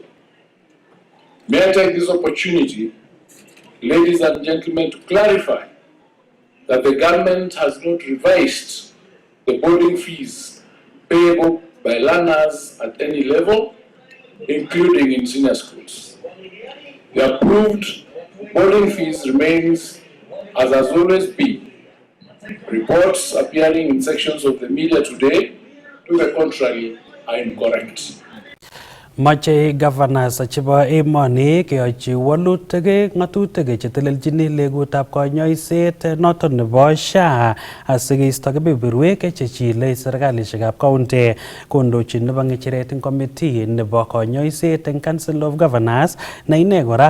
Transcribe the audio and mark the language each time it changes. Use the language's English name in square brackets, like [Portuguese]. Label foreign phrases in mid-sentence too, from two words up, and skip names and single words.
[English] May I take this opportunity, ladies and gentlemen, to clarify that the government has not revised the boarding fees payable by learners at any level, including in senior schools. The approved boarding fees remains as has always been. Reports appearing in sections of the media today, to the contrary, are incorrect. [Kalenjin] Mache governors chebo emoni keyochi walutik ng'atutik chetelelchini legutab konyoiset noton nebo SHA asikeisto kebeberwek chechile serkalishekab county. Kondochin nebo ng'echeret eng committee nebo konyoiset eng Council of Governors na ine kora